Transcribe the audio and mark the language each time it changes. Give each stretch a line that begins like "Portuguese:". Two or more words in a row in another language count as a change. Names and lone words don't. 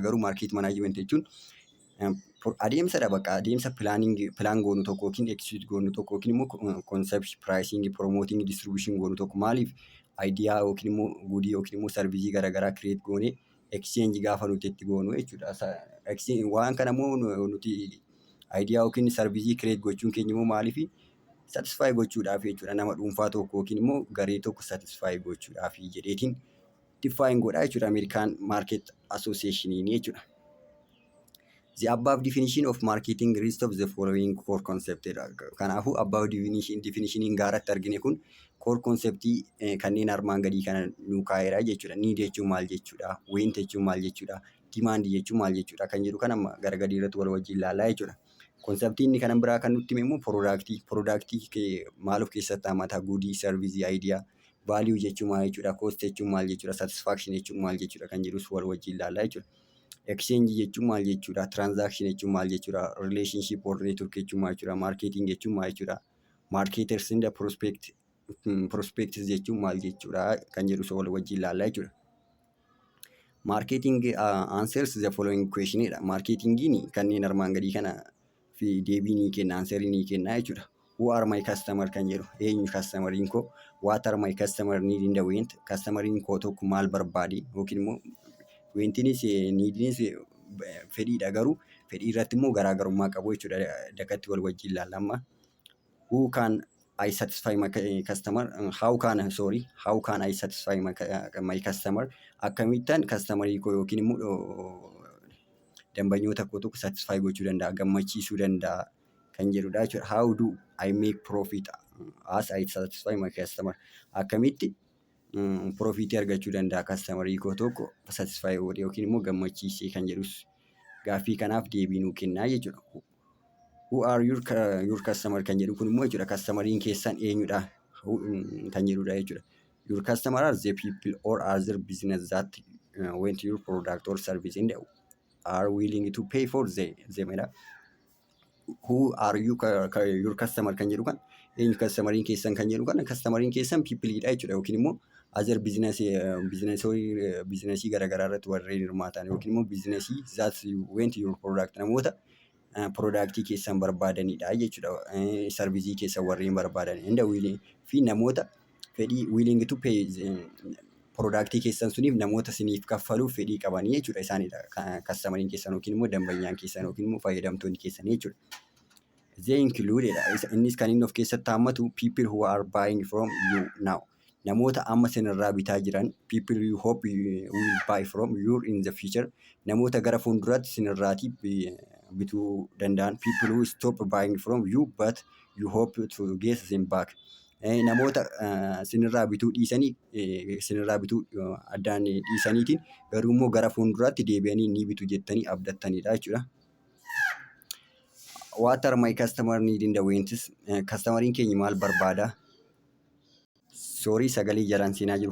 Oromo: Garuu
English: market management
Oromo: jechuun adeemsadha bakka adeemsa pilaan goonu tokko yookiin execute goonu tokko yookiin immoo
English: concept pricing promoting distribution
Oromo: goonu tokko maaliif ayidiyaa yookiin immoo guudii yookiin immoo sarvizii garaagaraa create goonee exchange gaafa nuti itti goonu jechuudha. Waan kana immoo nuti ayidiyaa yookiin sarvizii create gochuun keenya immoo maaliif satisfy gochuudhaaf jechuudha nama dhuunfaa tokko yookiin immoo garee tokko satisfy gochuudhaaf jedheetiin define godhaa jechuudha American Market Association jechuudha.
English: The above definition of marketing list of the following core concept.
Oromo: Kanaafuu
English: above definition
Oromo: gaaratti argine kun core conceptii kanneen armaan gadii kana nu kaa'eera jechuudha. Need jechuun maal jechuudha? Want jechuun maal jechuudha? Demand jechuun maal jechuudha? Kan jedhu kan amma gara gadii irratti wal wajjin ilaallaa jechuudha. Konseptiin kan biraa kan nutti himu productii maal of keessatti hammata? Goodii,
English: service, idea, value
Oromo: jechuun maal jechuudha? Cost jechuun maal jechuudha? Satisfaction jechuun maal jechuudha? Kan jedhus wal wajjin ilaallaa jechuudha. Exchange jechuun maal jechuudha? Transaction jechuun maal jechuudha?
English: Relationship or network
Oromo: jechuun maal jechuudha? Marketing jechuun maal jechuudha?
English: Marketers in the prospects
Oromo: jechuun maal jechuudha? Kan jedhus wal wajjin ilaallaa jechuudha.
English: Marketing answers the following question.
Oromo: Marketingiin kanneen armaan gadii kana fi deebii ni kenna, answerii ni kenna jechuudha.
English: Who are my customer
Oromo: kan jedhu eenyu customeriin koo?
English: What are my customer need in the want?
Oromo: Customeriin koo tokko maal barbaade yookiin immoo wantinis niidinis fedhiidha garuu fedhii irratti immoo garaagarummaa qabu jechuudha dakatti wal wajjin ilaallama.
English: Who can I satisfy my customer? How can I satisfy my customer?
Oromo: Akkamittan customerii koo yookiin immoo dambanyoota koo tokko satisfy gochuu danda'a, gammachiisuu danda'a kan jedhudha jechuudha.
English: How do I make profit as I satisfy my customer?
Oromo: Akkamitti profitii argachuu danda'a customerii koo tokko satisfy godhee yookiin immoo gammachiisee kan jedhus gaaffii kanaaf deebii nuu kennaa jechuudha.
English: Who are your customer
Oromo: kan jedhu kun immoo jechuudha customeriin keessan eenyudha kan jedhudha jechuudha.
English: Your customer are the people or other business that want your product or service and are willing to pay for them. Who are your customer
Oromo: kan jedhu kan eenyu customeriin keessan kan jedhu kan customeriin keessan peopleidha jechuudha yookiin immoo other biizinasii garaagaraa irratti warreen hirmaatan yookiin immoo biizinasii
English: that want your product
Oromo: namoota productii keessan barbaadanidha jechuudha. Sarvizii keessan warreen barbaadan fi namoota fedhii
English: willing to pay
Oromo: productii keessan suniif namoota siniif kaffaluuf fedhii qabanii jechuudha isaanidha customeriin keessan yookiin immoo dambanyaan keessan yookiin immoo fayyadamtoonni keessan jechuudha.
English: They include
Oromo: innis kan inni of keessatti hammatu
English: people who are buying from you now.
Oromo: Namoota amma sinirraa bitaa jiran
English: people you hope you will buy from you in the future.
Oromo: Namoota gara fuulduraatti sinirraati bituu danda'an
English: people who stop buying from you but you hope to get them back.
Oromo: Namoota sinirraa bituu dhiisanii sinirraa bituu addaan dhiisaniitiin garuu immoo gara fuulduraatti deebi'anii ni bitu jettanii abdattanidha jechuudha.
English: What are my customer need in the wants?
Oromo: Customeriin keenya maal barbaada? soorii sagalee jalaan seenaa jiru.